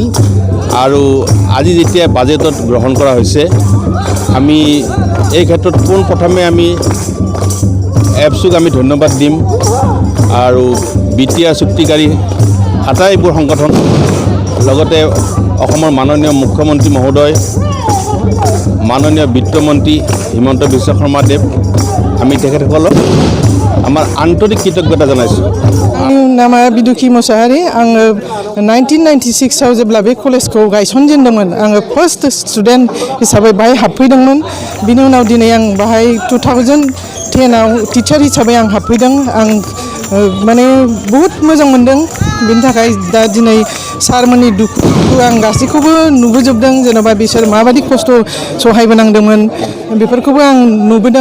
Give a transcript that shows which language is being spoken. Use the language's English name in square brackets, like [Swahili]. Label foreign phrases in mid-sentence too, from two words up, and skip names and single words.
[Assamese] আৰু আজি যেতিয়া বাজেটত গ্ৰহণ কৰা হৈছে, আমি এই ক্ষেত্ৰত পোনপ্ৰথমে আমি এপছুক আমি ধন্যবাদ দিম আৰু বিটিআৰ চুক্তিকাৰী আটাইবোৰ সংগঠন, লগতে অসমৰ মাননীয় মুখ্যমন্ত্ৰী মহোদয়, মাননীয় বিত্তমন্ত্ৰী হিমন্ত বিশ্ব শৰ্মাদেৱ, আমি তেখেতসকলক আমাৰ আন্তৰিক কৃতজ্ঞতা জানাইছোঁ। [Bodo] आंनि नामा बिदुखी मोसाहारि। आङो 1996आव जेब्ला बे कलेजखौ गायसनजेनदोंमोन, आङो [English] first student [Bodo] हिसाबै बाहाय हाबफैदोंमोन। बिनि उनाव दिनै आं बाहाय 2010आव टिचार हिसाबै आं हाबफैदों। आं माने बहुद मोजां मोनदों। बिनि थाखाय दा दिनै सारमोननि दुखुखौ आं गासैखौबो नुबोजोबदों, जेन'बा बिसोर माबायदि खस्थ' सहायबोनांदोंमोन बेफोरखौबो आं नुबोदों।